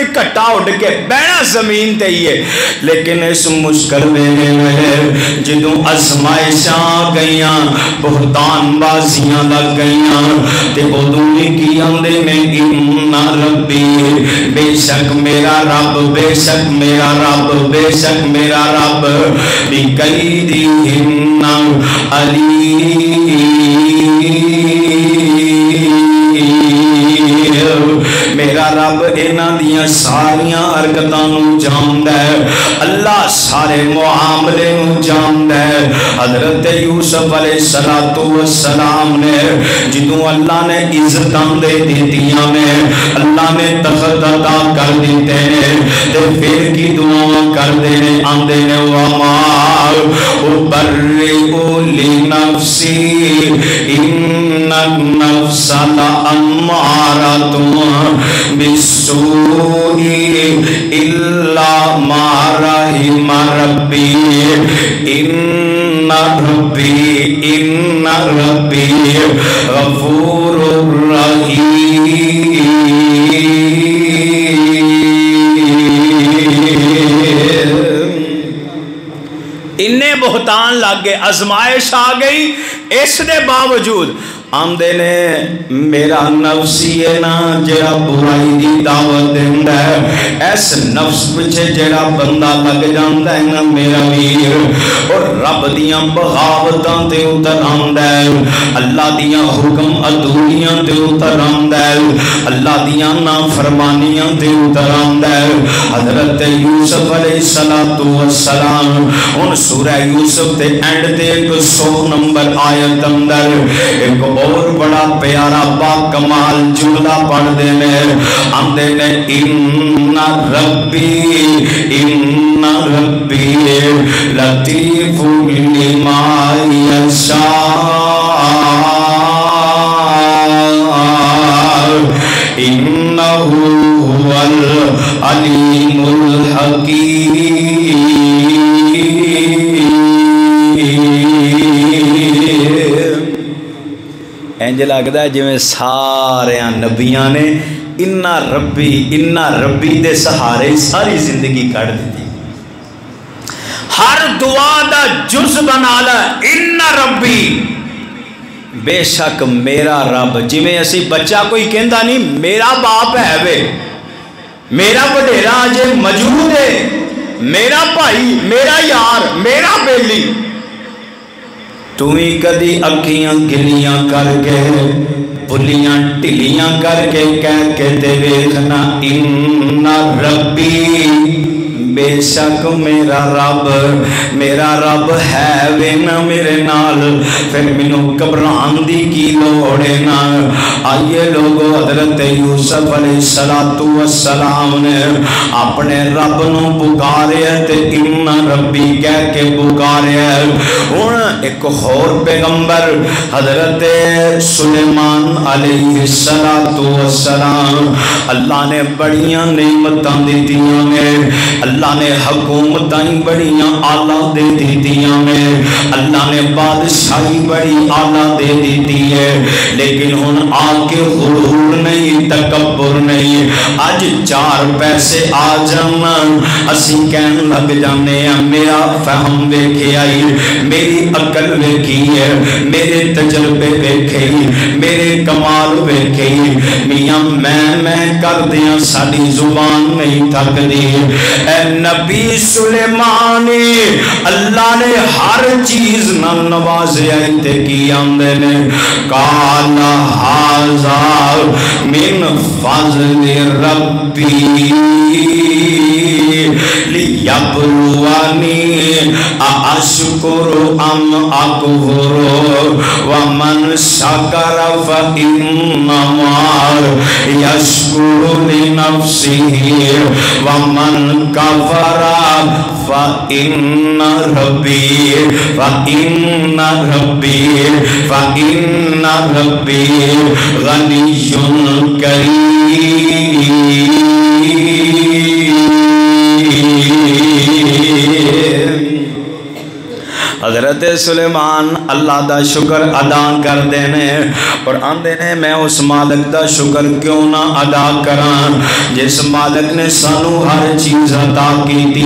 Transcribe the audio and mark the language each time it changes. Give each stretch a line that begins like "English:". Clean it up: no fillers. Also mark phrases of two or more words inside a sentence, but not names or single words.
Punjabi: کٹا اڈ کے بہنا زمین تے ہی ہے لیکن اس مشکل ویلے میں جدوں آزمائشاں گئیاں بہتان بازیاں لگ گئیاں تے ادوں ہی کی آندے نے
Arabic: ان ربی
Punjabi: بے شک میرا رب بے شک میرا رب بے شک میرا رب
Arabic: بکیدہن علیم
Punjabi: میرا رب انہاں دیاں ساریاں حرکتاں نوں جاندا ہے اللہ سارے معاملے نوں جاندا ہے حضرت یوسف علیہ السلام نے جدوں اللہ نے عزتاں دے دتیاں نے اللہ نے تخت عطا کر دیتے نے تے پھر کی دعا کردے نے آندے نے
Arabic: وما ابرئ لنفسی ان النفس لامارۃ بالسوء الا ما رحم ربی ان ربی غفور رحیم
Punjabi: انہیں بہتان لگ گئے آزمائش آ گئی اس دے باوجود آمدے نے میرا نفسی ہے نا جڑا برائی دی دعوت دیندا ہے اس نفس پچھے جڑا بندہ لگ جاندا ہے نا میرا ویر اور رب دیاں بغاوتاں تے اتر آندا ہے اللہ دیاں حکم ادھوریاں تے اتر آندا ہے اللہ دیاں نافرمانیاں تے اتر آندا ہے حضرت یوسف علیہ السلام ان سورہ یوسف تے اینڈ تے 100 نمبر آیت اندر ایک اور بڑا پیارا با کمال جملہ پڑھ دینے آندے نے ان
Arabic: ربی لطیف لما یشاء انہ هو العلیم الحکیم
Punjabi: انج لگدا ہے جویں سارے نبیاں نے
Arabic: انا ربی
Punjabi: دے سہارے ساری زندگی کٹ دیتی ہر دعا دا جز بنا لا
Arabic: ان ربی
Punjabi: بے شک میرا رب جویں اسی بچہ کوئی کہندا نہیں میرا باپ ہے وے میرا وڈیرا اجے موجود ہے میرا بھائی میرا یار میرا بیلی تو ہی کدی اکھیاں گلیاں کر کے بلیاں ٹلیاں کر کے کہہ کے تے ویکھنا
Arabic: ان ربی
Punjabi: بے شک میرا رب ہے وے نا میرے نال پھر مینوں گھبران دی کی لوڑ ہے نا آئیے لوگو حضرت یوسف علیہ السلام نے اپنے رب نو پکاریا تے
Arabic: ان ربی
Punjabi: کہہ کے پکاریا ہن ایک اور پیغمبر حضرت سلیمان علیہ السلام اللہ نے بڑیاں نعمتاں دتیاں نے اللہ نے حکومتیں بڑیاں آلہ دے دیتیاں نے اللہ نے بادشاہی بڑی آلہ دے دیتی ہے لیکن ہن آ کے غرور نہیں تکبر نہیں اج 4 پیسے آ جان اسی کہن لگ جانے ہیں میرا فہم ویکھے آئی میری عقل ویکھی ہے میرے تجربے ویکھے میرے کمال ویکھے میاں میں کر دیاں ساری زبان نہیں تھک دی اے نبی سلیمان اللہ نے ہر چیز نہ نوازیا تے کی آندے نے
Arabic: قال ھذا من فضل ربی لیبلونی اشکر ام أأكفر ومن شكر فإنما يشكر لنفسه ومن كفر فإن ربي غني كريم.
Punjabi: حضرت سلیمان اللہ دا شکر ادا کرتے ہیں اور آندے نے میں اس مالک دا شکر کیوں نہ ادا کراں جس مالک نے سانوں ہر چیز عطا کی تھی.